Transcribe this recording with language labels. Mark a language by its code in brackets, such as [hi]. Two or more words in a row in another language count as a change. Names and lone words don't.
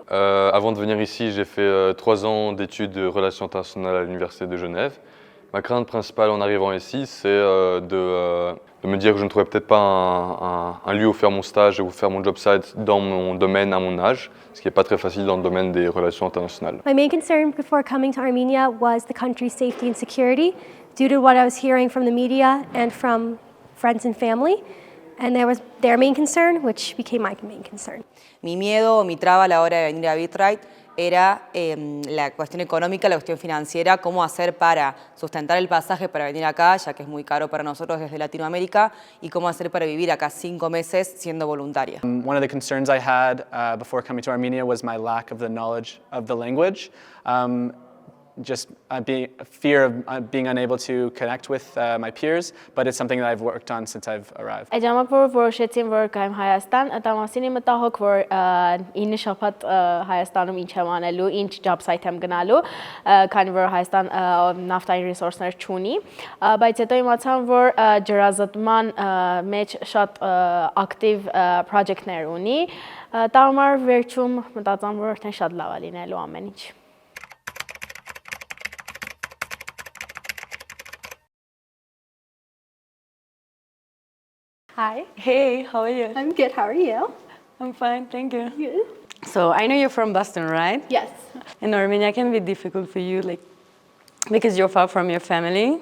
[fr] Avant de venir ici, j'ai fait 3 ans d'études de relations internationales à l'Université de Genève. Ma crainte principale en arrivant ici, c'est de me dire que je ne trouvais peut-être pas un lieu où faire mon stage ou faire mon [en] job site [fr] dans mon domaine à mon âge, ce qui n'est pas très facile dans le domaine des relations internationales. [en] My main concern before coming to Armenia was the country's safety and security due to what I was hearing from the media and from friends and family. And there was their main concern, which became my main concern. [es] Mi miedo o mi traba a la hora de venir a Birthright era la cuestión económica, la cuestión financiera, cómo hacer para sustentar el pasaje para venir acá, ya que es muy caro para nosotros desde Latinoamérica, y cómo hacer para vivir acá 5 meses siendo voluntaria. [en] One of the concerns I had before coming to Armenia was my lack of the knowledge of the language. Just fear of being unable to connect with my peers, but it's something that I've worked on since I've arrived. [hy] Այդ ժամանակ որ որոշեցին որ գայեմ Հայաստան, դա մասին իմ մտահոգ որ 9 շաբաթ Հայաստանում ինչ եմ անելու, ինչ [en] job site [hy] եմ գնալու, քանի որ Հայաստան նավթային resource-ներ չունի, բայց հետո իմացամ որ ջրազատման մեջ շատ active project-ներ ունի, դա համար վերջում մտածում որ արդեն շատ լավ է լինելու ամեն ինչ։ [en] Hi. Hey, how are you? I'm good, how are you? I'm fine, thank you. Good. So I know you're from Boston, right? Yes. And Armenia can be difficult for you, like, because you're far from your family.